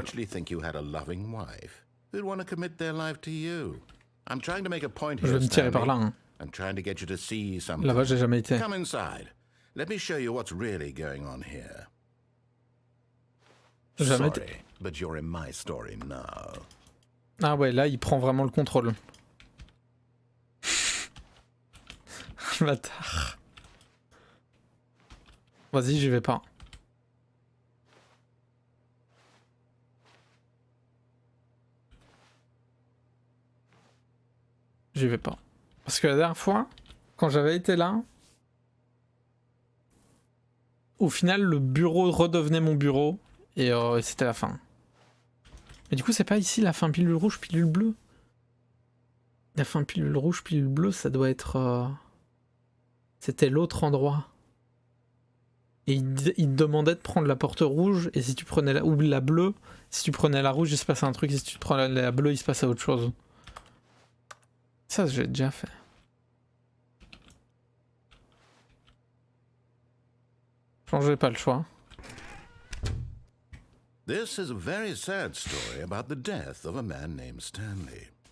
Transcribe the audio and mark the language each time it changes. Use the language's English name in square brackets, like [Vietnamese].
[English] Actually think you had a loving wife who'd want to commit their life to you. I'm trying to make a point here. [French] Je vais me tirer par là. Hein. [English] I'm trying to get you to see something. [French] Là-bas, j'ai jamais été. [English] Come inside. Let me show you what's really going on here. [French] Jamais [English] Sorry, [French] été. [English] but you're in my story now. [French] Ah ouais, là, il prend vraiment le contrôle. Bâtard. Vas-y, j'y vais pas. J'y vais pas. Parce que la dernière fois, quand j'avais été là, au final, le bureau redevenait mon bureau et c'était la fin. Mais du coup, c'est pas ici la fin pilule rouge, pilule bleue. La fin pilule rouge, pilule bleue, ça doit être... C'était l'autre endroit. Et il te demandait de prendre la porte rouge, et si tu prenais la... ou la bleue, si tu prenais la rouge, il se passait un truc, et si tu prenais la bleue, il se passait autre chose. Ça, j'ai déjà fait. Je pense que j'ai pas le choix. [English] This is a very sad story about the death of a man named Stanley.